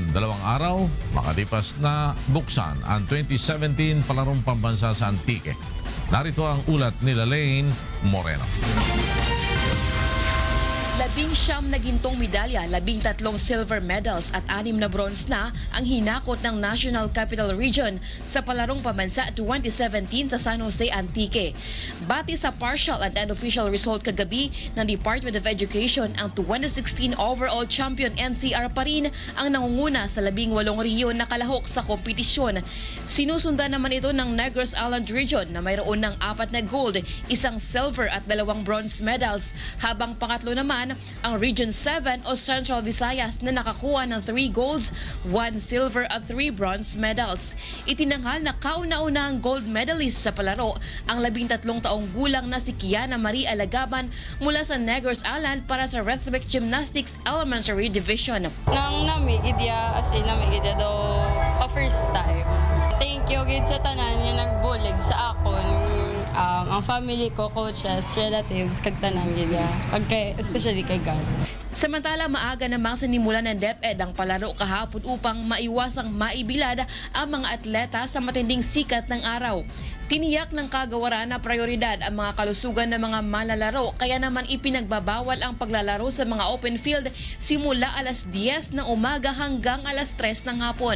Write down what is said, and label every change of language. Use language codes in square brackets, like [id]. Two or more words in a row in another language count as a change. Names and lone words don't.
[tl] 2 araw, makalipas na buksan ang 2017 palarong pambansa sa Antique. Narito ang ulat ni Lane Moreno. 19 na gintong medalya, 13 [en] silver medals [tl] at 6 na bronze na ang hinakot ng National Capital Region sa palarong pambansa 2017 sa San Jose, Antique. Bati sa [en] partial and unofficial result [tl] kagabi ng Department of Education, ang 2016 [en] overall champion [tl] NCR pa rin ang nangunguna sa 18 rehiyon na kalahok sa kompetisyon. Sinusundan naman ito ng Negros Island Region na mayroon ng 4 na gold, 1 silver at 2 [en] bronze medals, [tl] habang pangatlo naman ang Region 7 o Central Visayas na nakakuha ng 3 golds, 1 silver at 3 [en] bronze medals. [tl] Itinanghal na kauna-una ang gold medalist sa palaro ang 13 taong gulang na si Kiana Marie Alagaban mula sa Negros Island para sa [en] Rhythmic Gymnastics Elementary Division. [hil] Nang namigidya, [en] as in [hil] namigidya daw [en] first time. Thank you [hil] gid sa tanan yung nagbulig sa akon. Ang family ko, coaches, relatives, kag tanan gid, especially kay God. [tl] Samantala, maaga namang sinimula ng DepEd ang palaro kahapon upang maiwasang maibilad ang mga atleta sa matinding sikat ng araw. Tiniyak ng kagawaran na prioridad ang mga kalusugan ng mga manlalaro, kaya naman ipinagbabawal ang paglalaro sa mga [en] open field [tl] simula alas 10 ng umaga hanggang alas 3 ng hapon.